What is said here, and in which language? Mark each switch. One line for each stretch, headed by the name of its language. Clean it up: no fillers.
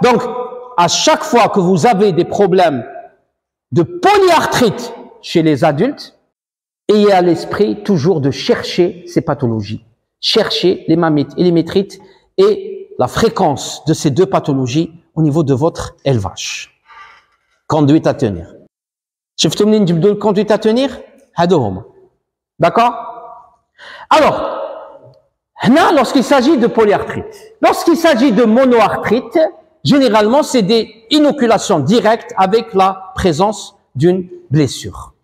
French: Donc, à chaque fois que vous avez des problèmes de polyarthrite chez les adultes, ayez à l'esprit toujours de chercher ces pathologies. Cherchez les mammites et les métrites et la fréquence de ces deux pathologies au niveau de votre élevage. Conduite à tenir.
Arabic: شفتوا منين نجبدوا الكوندويت à tenir هادو هما.
French: D'accord? Alors, là, lorsqu'il s'agit de polyarthrite, lorsqu'il s'agit de monoarthrite, généralement, c'est des inoculations directes avec la présence d'une blessure.